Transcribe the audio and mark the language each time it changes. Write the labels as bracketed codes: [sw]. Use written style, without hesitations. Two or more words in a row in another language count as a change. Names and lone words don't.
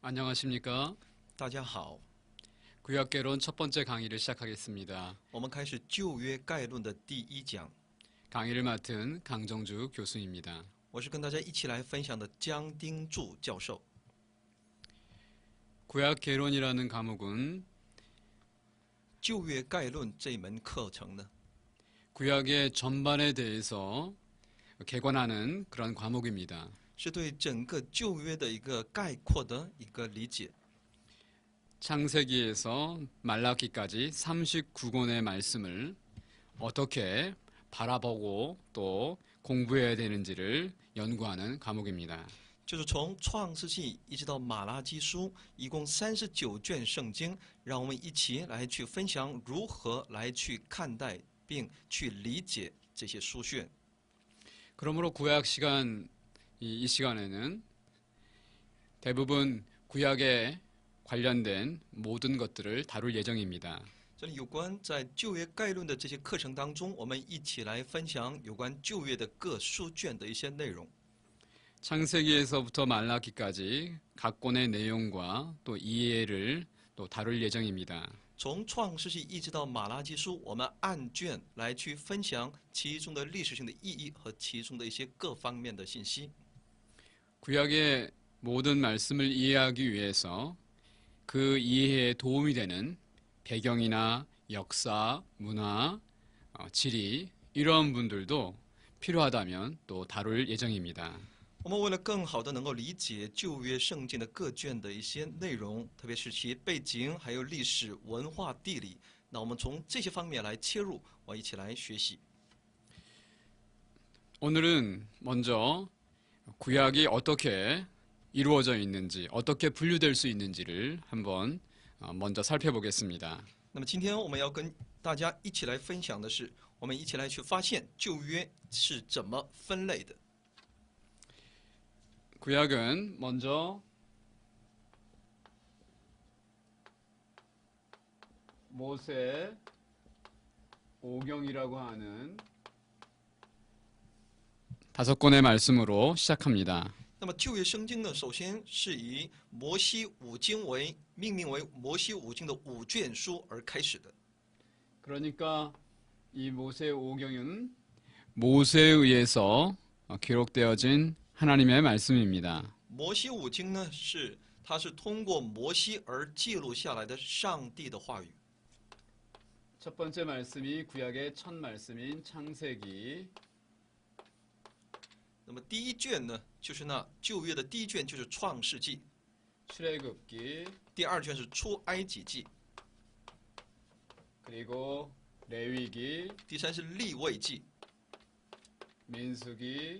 [ko] 안녕하십니까? [zh] 大家好， [ko] 구약개론 첫 번째 강의를 시작하겠습니다. [zh] 我们开始旧约概论的第一讲。 [ko] 강의를 맡은 강정주 교수입니다. [zh] 我是跟大家一起来分享的江丁柱教授。 [ko] 구약개론이라는 과목은 [zh] 旧约概论这门课程呢， [ko] 구약의 전반에 대해서 개관하는 그런 과목입니다. [zh] 是对整个旧约的一个概括的一个理解。 [ko] 창세기에서 말라기까지 39권의 말씀을 어떻게 바라보고 또 공부해야 되는지를 연구하는 과목입니다. [zh] 就是从创世纪一直到马拉基书，一共39卷圣经，让我们一起来去分享如何来去看待并去理解这些书卷。 [ko] 그러므로 구약 시간 이 시간에는 대부분 구약에 관련된 모든 것들을 다룰 예정입니다. [zh] 这里有关在旧约概论的这些课程当中，我们一起来分享有关旧约的各书卷的一些内容。 [ko] 창세기에서부터 말라기까지 각 권의 내용과 또 이해를 또 다룰 예정입니다. [zh] 从创世纪一直到马拉基书，我们按卷来去分享其中的历史性的意义和其中的一些各方面的信息。 [ko] 구약의 모든 말씀을 이해하기 위해서 그 이해에 도움이 되는 배경이나 역사, 문화, 지리 이러한 분들도 필요하다면 또 다룰 예정입니다. [zh] 我们为了更好的能够理解旧约圣经的各卷的一些内容，特别是其背景、还有历史、文化、地理，那我们从这些方面来切入，我一起来学习。 [ko] 오늘은 먼저 구약이 어떻게 이루어져 있는지, 어떻게 분류될 수 있는지를 한번 먼저 살펴보겠습니다. [zh] 那么今天我们要跟大家一起来分享的是，我们一起来去发现旧约是怎么分类的。 [ko] 구약은 먼저 모세 오경이라고 하는 5권의 말씀으로 시작합니다. [zh] 那么旧约圣经呢，首先是以摩西五经为命名为摩西五经的5卷书而开始的。 [ko] 그러니까 이 모세 오경은 모세에 의해서 기록되어진 하나님의 말씀입니다. [zh] 摩西五经呢，它是通过摩西而记录下来的上帝的话语。 [ko] 첫 번째 말씀이 구약의 첫 말씀인 창세기. [zh] 那么第一卷呢，就是那旧约的第一卷，就是创世纪； [ko] 출애굽기 [zh] 第二卷是出埃及记； [ko] 그리고 레위기 [zh] 第三是利未记； [ko] 민수기